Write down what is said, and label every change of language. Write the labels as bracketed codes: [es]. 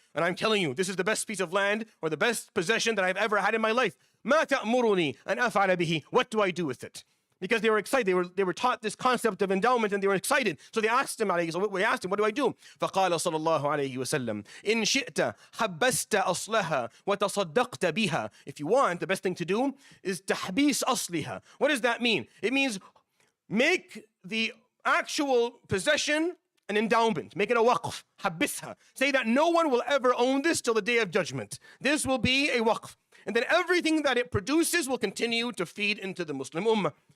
[en] and I'm telling you, this is the best piece of land or the best possession that I've ever had in my life. [ar] مَا تَأْمُرُنِي أَنْ أَفْعَلَ بِهِ. [en] What do I do with it? Because they were excited. They were taught this concept of endowment and they were excited. So they asked him, what do I do? [ar] فقال صلى الله عليه وسلم إن شئت حبست أصلها وتصدقت بها. [en] If you want, the best thing to do is [ar] تحبيس أصلها. [en] What does that mean? It means make the actual possession an endowment. Make it a waqf. حبسها. Say that no one will ever own this till the day of judgment. This will be a waqf. And then everything that it produces will continue to feed into the Muslim ummah.